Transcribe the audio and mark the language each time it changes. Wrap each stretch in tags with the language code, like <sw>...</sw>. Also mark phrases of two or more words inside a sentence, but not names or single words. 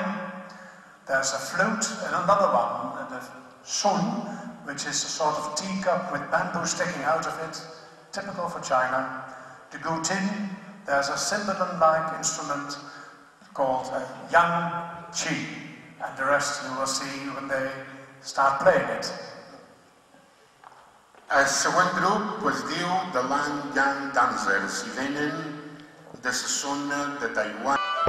<en>There's a flute and another one, the shun, which is a sort of teacup with bamboo sticking out of it, typical for China. The gutin, there's a cymbalum-like instrument called a yang qi, and the rest you will see when they start playing it.</en> <ca>El següent grup es diu The Lan Yang Dancers i venen de la zona de Taiwan.</ca>